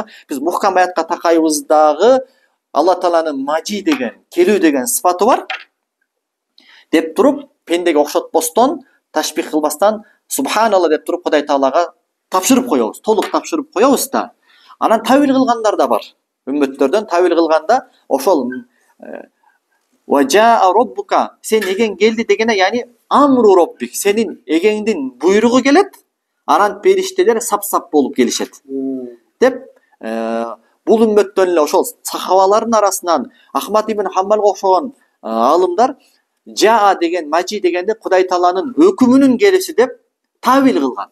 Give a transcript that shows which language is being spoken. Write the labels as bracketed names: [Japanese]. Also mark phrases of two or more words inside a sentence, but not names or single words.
[Kyrgyz] Биз мухкам аятка такайбыз дагы. Алла Тааланын мажи деген, келүү деген сыпаты бар деп туруп, пендеге окшотпостон, ташбих кылбастан Субханалла деп туруп Кудай Таалага тапшырып коебуз, толук тапшырып коебуз да. Анан тавил кылгандар да бар. Үммөттөрдөн тавил кылганда ошол [Arabic] وجاء ربك, [Kyrgyz] сен эгең келди дегене, [Arabic] يعني أمر ربك, [Kyrgyz] сенин эгеңдин буйругу келет, анан периштелер сап-сап болуп келишет деп. Бул үммөттөн эле ошол сахабалардын арасынан Ахмад ибн Хамбалга окшогон аалымдар жаа деген, мажи дегенде Кудай Тааланын өкүмүнүн келиши деп тавил кылган.